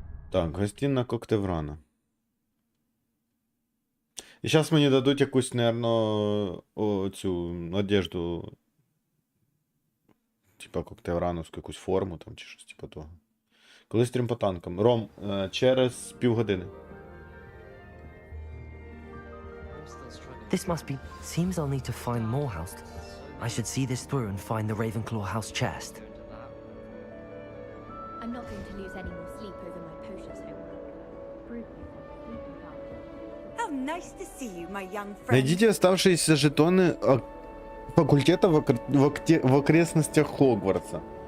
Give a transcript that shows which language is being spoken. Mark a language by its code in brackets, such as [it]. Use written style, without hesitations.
[uk] Так, гостинна Коктеврана. І зараз мені дадуть якусь, наверно, цю одежду. Типа Коктеврановську якусь форму там чи щось типа того. Коли стрім по танкам. Ром, через півгодини. [en] This must be... Seems I'll need to find more house. I should see this through and find the Ravenclaw house chest. I'm not going to lose any more sleep over my potions homework. How nice to see you, my young friend. [ru] Найдите оставшиеся жетоны факультета в окрестностях Хогвартса.